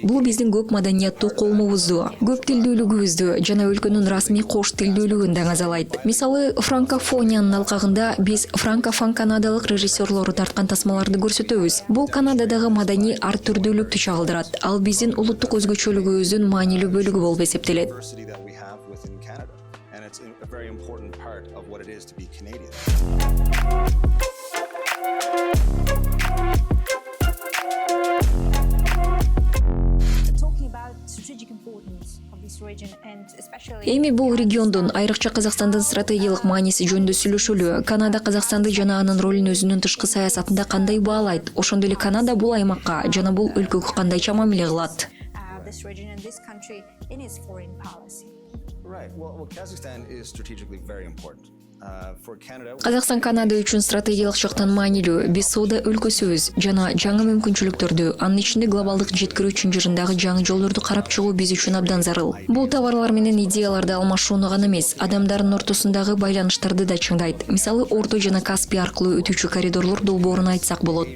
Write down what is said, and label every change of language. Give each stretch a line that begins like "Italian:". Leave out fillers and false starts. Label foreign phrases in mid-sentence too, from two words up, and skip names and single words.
Kyrgyz: Бул биздин көп маданияттуу коомубузду, көп тилдүүлүгүбүздү жана өлкөнүн расмий кош тилдүүлүгүн даңазалайт. Мисалы, франкофониянын алкагында биз франкофон канадалык режиссерлору тарткан тасмаларды көрсөтөбүз. Бул Канададагы маданий ар түрдүүлүктү чагылдырат. Ал биздин улуттук өзгөчөлүгүбүздүн маанилүү бөлүгү болуп эсептелет.
English: It's a very important part of what it is to be Canadian. Talking about strategic importance of this region and especially
Kyrgyz: Эми бул региондун, айрыкча Казакстандын стратегиялык мааниси жөнүндө сүйлөшөлү. Канада Казакстанды жана анын ролун өзүнүн тышкы саясатында кандай баалайт? Ошондой эле Канада бул аймакка жана бул өлкөгө кандайча мамиле кылат?
English: this region and this country in its foreign policy. Right. Well, Kazakhstan is strategically very important. For Canada.
Kyrgyz: Казакстан Канада үчүн стратегиялык жактан маанилүү. Биз соода өлкөсүбүз жана жаңы мүмкүнчүлүктөрдү, анын ичинде глобалдык жеткирүү чынжырындагы жаңы жолдорду карап чыгуу биз үчүн абдан зарыл. Бул товарлар менен идеяларды алмашууну гана эмес, адамдардын ортосундагы байланыштарды да чыңдайт. Мисалы, Орто жана Каспий аркылуу өтүүчү коридорлор долбоорун айтсак болот.